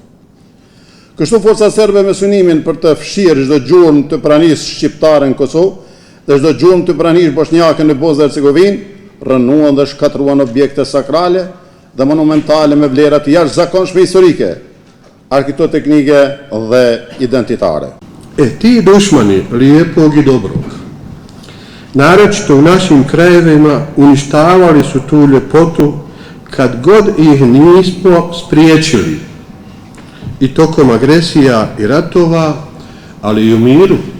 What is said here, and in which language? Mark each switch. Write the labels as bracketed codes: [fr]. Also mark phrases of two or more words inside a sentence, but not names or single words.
[sq] Kështu forcat serbe me synimin për të fshirë çdo gjurmë të pranisë shqiptare në Kosovë dhe çdo gjurmë të pranisë bosnjake në Bosnjë dhe Hercegovinë, rënuan dhe shkatruan objekte sakrale dhe monumentale me vlera të jashtëzakonshme historike, arkitektonike dhe identitare. [bs] Ti dušmani lijepog i dobrog, naročito u našim krajevima uništavali su tu ljepotu kad god ih nismo spriječili, i tokom agresija i ratova, ali i u miru.